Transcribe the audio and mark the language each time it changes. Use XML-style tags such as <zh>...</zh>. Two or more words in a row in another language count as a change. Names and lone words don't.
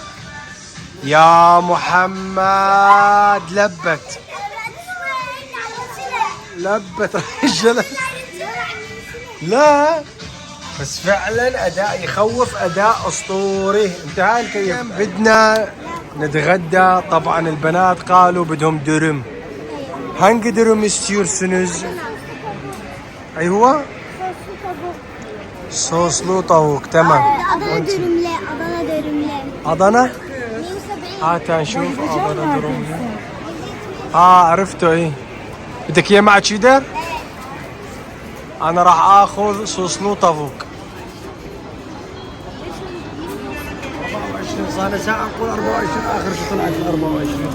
<ar>يا محمد لبت رجله. لا بس فعلا اداء يخوف، اداء اسطوري. انتهى الكيف. بدنا نتغدى. طبعا البنات قالوا بدهم درم.</ar> <tr>Hangi dürüm istiyorsunuz?</tr> <ar>ايوه</ar> <tr>soslu tavuk.</tr> <ar>تمام.</ar> <tr>Adana dürümle, Adana dürümle. Adana. 170.</tr> <ar>هات نشوف Adana dürüm. عرفته. ايه بدك اياه مع تشيدر؟ انا راح اخذ</ar> <tr>soslu tavuk.</tr> <ar>24 صار ساعة نقول 24، اخر شيء طلعت 24.</ar>